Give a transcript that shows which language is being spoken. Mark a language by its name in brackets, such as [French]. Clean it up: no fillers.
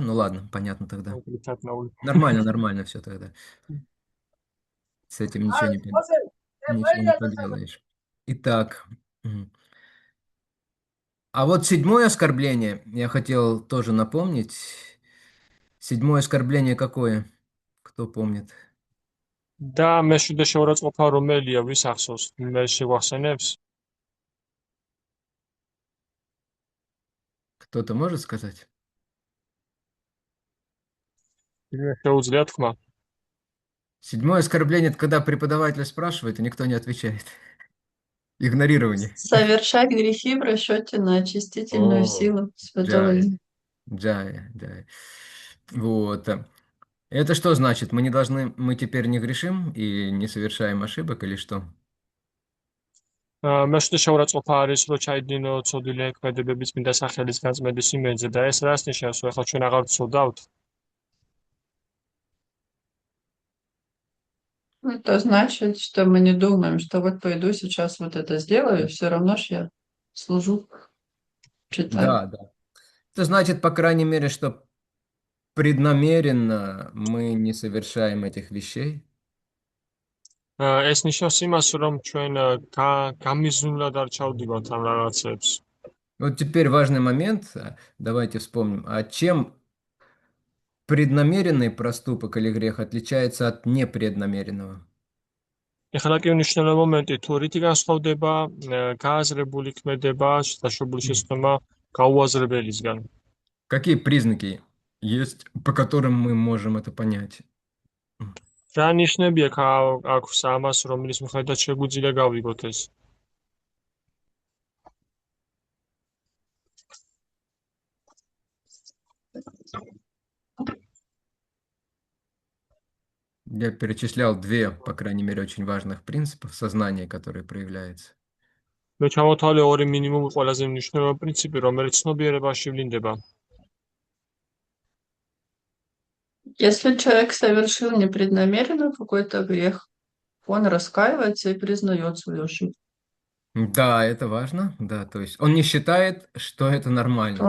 [Russian] Ну ладно, понятно тогда. Нормально, нормально все тогда. С этим ничего не поделаешь. Итак. А вот седьмое оскорбление я хотел тоже напомнить. Седьмое оскорбление какое? Кто помнит? [Georgian] და მეშვიდე შეურაცხყოფა რომელია, ვის ახსოვს? მე შეგვახსენებს? [Russian] Кто-то может сказать? [Georgian] შეუძლია თქმა. [Russian] Седьмое оскорбление — это когда преподаватель спрашивает, и никто не отвечает. Игнорирование. Совершать грехи в расчете на очистительную силу Святого Джай, Имени. джай. Вот. Это что значит? Мы теперь не грешим и не совершаем ошибок или что? [Georgian] მეშვიდე შეურაცხყოფა არის, რომ ჩაიდინო ცოდილი ქმედებების წმინდა სახელის გაწმენდის იმედზე და ეს რას ნიშნავს, რომ ახლა ჩვენ აღარ ვცოდავთ? [Russian] Это значит, что мы не думаем, что вот пойду сейчас вот это сделаю, все равно ж я служу, читаю. Да. Это значит, по крайней мере, что преднамеренно мы не совершаем этих вещей. [Georgian] ეს ნიშნავს იმას, რომ ჩვენ გამიზნულად არ ჩავდივართ ამ რაღაცებს. [Russian] Вот теперь важный момент. Давайте вспомним. А чем преднамеренный проступок или грех отличается от непреднамеренного? [Georgian] ეხლა კი უნიშნელო მომენტი, თუ რითი განსხვავდება გააზრებული ქმედება, დაშვებული შეცდომა გაუაზრებელისგან. [Russian] Какие признаки есть, по которым мы можем это понять? [Georgian] რა ნიშნები აქვს ამას, რომლის მიხედვით შეგვიძლია გავიგოთ ეს? [Russian] Я перечислял две, по крайней мере, очень важных принципа в сознании, которые проявляются. [Georgian] მე ჩამოთვალე ორი მინიმუმი ყველაზე მნიშვნელოვანი პრინციპი, რომელიც ცნობიერებაში ვლინდება. [Russian] Если человек совершил непреднамеренно какой-то грех, он раскаивается и признает свою ошибку. Да, это важно, да, то есть он не считает, что это нормально,